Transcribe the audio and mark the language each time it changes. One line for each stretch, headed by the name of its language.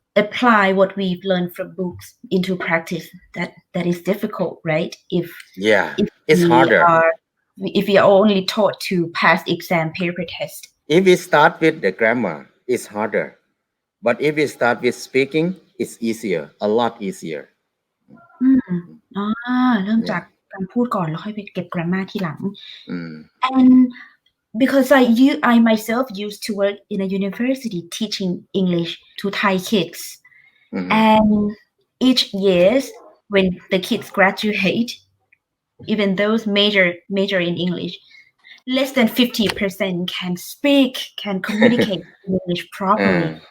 English: apply what we've learned from books into practice, that is difficult, right? Yeah, If it's we harder. if we are only taught to pass exam paper test. If we start with the grammar, it's harder. But if we start with speaking, it's easier, a lot easier.
Thai: เริ่มจากการพูดก่อนแล้วค่อยไปเก็บ grammar ทีหลัง Mm.
English: And because I myself used to work in a university teaching English to Thai kids. And each year when the kids graduate, even those major in English, less than 50% can speak, can communicate English properly.